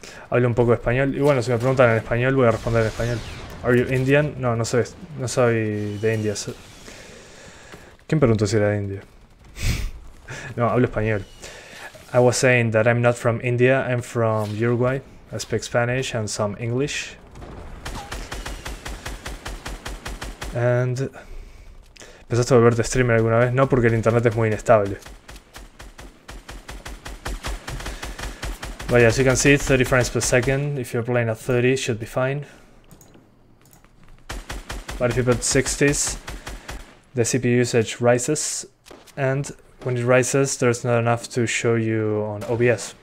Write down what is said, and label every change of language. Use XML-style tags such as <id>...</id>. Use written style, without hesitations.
<es>Hablo un poco de español, y bueno, si me preguntan en español, voy a responder en español.</es> <en>Are you Indian?</en> <es>No, no soy de India. ¿Quién preguntó si era de India? No, hablo español.</es> <en>I was saying that I'm not from India, I'm from Uruguay. I speak Spanish and some English. And...</en> <es>¿Pensaste volverte streamer alguna vez? No, porque el internet es muy inestable.</es> <en>But yeah, as you can see, 30 frames per second, if you're playing at 30, should be fine. But if you put 60s, the CPU usage rises, and when it rises, there's not enough to show you on OBS.</en>